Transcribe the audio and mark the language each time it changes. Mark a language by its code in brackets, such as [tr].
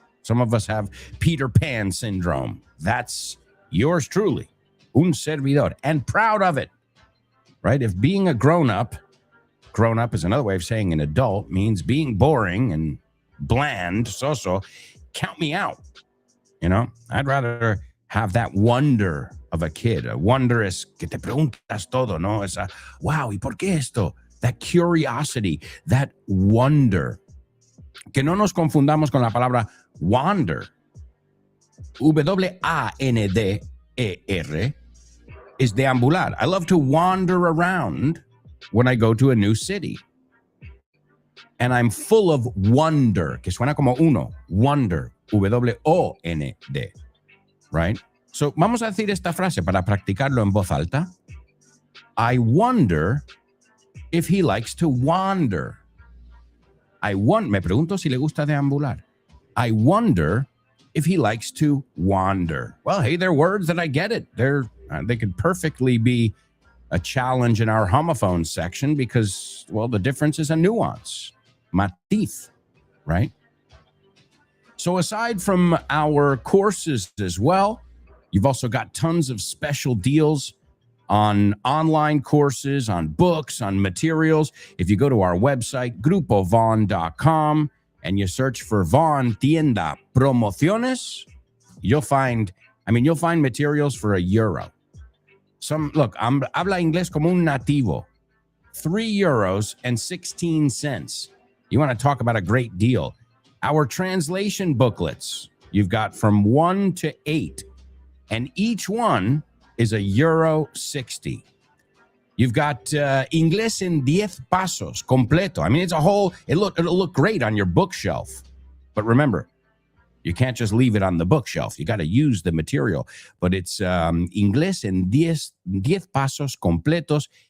[en] Some of us have Peter Pan syndrome. That's yours truly, [es] un servidor, [en] and proud of it, right? If being a grown-up is another way of saying an adult, means being boring and bland, so count me out. I'd rather have that wonder of a kid. A wonder [es] es que te preguntas todo, ¿no? Esa, wow, ¿y por qué esto? [en] That curiosity, that wonder. [es] Que no nos confundamos con la palabra wander. [en] W-A-N-D-E-R is deambular. I love to wander around when I go to a new city. And I'm full of wonder, [es] que suena como uno, [en] wonder, W-O-N-D, right? [es] So, vamos a decir esta frase para practicarlo en voz alta. [en] I wonder if he likes to wander. [es] Me pregunto si le gusta deambular. [en] I wonder if he likes to wander. Well, hey, they're words that I get it. They could perfectly be a challenge in our homophone section because, well, the difference is a nuance, matiz, right? So aside from our courses as well, you've also got tons of special deals on online courses, on books, on materials. If you go to our website, grupovon.com, and you search for Von Tienda Promociones, you'll find materials for €1. [es] Habla inglés como un nativo. [en] €3.16. You want to talk about a great deal. Our translation booklets, you've got from 1 to 8, and each one is €1.60. You've got Inglés en 10 Pasos completo. I mean, it'll look great on your bookshelf. But remember, you can't just leave it on the bookshelf. You got to use the material. But it's Inglés en 10 Pasos completos.